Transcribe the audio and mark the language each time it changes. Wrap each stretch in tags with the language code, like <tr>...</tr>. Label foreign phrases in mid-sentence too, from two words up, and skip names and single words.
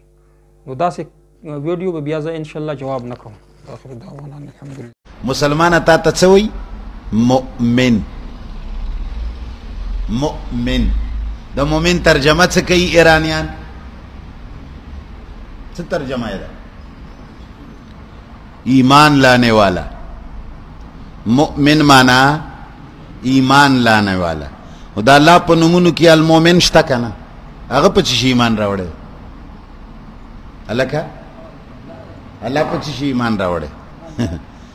<ps>نو داسې ویډیو به بیا زه انشاءالله جواب نه کوم.</ps> <ar>آخر دعوانا الحمدلله.</ar> <ps>مسلمانه تا ته څه وایي؟ مؤمن. مؤمن د مؤمن ترجمه څه کوي ایرانیان؟ څه ترجمه یې ده؟</ps> <ur>ایمان لانے والا. مؤمن مانا ایمان لانے والا.</ur> <ps>او دا الله په نومونو کې المؤمن شته که نه؟ هغه په څه شي ایمان راوړی؟ هلکه الله په څه شي ایمان راوړی؟</ps>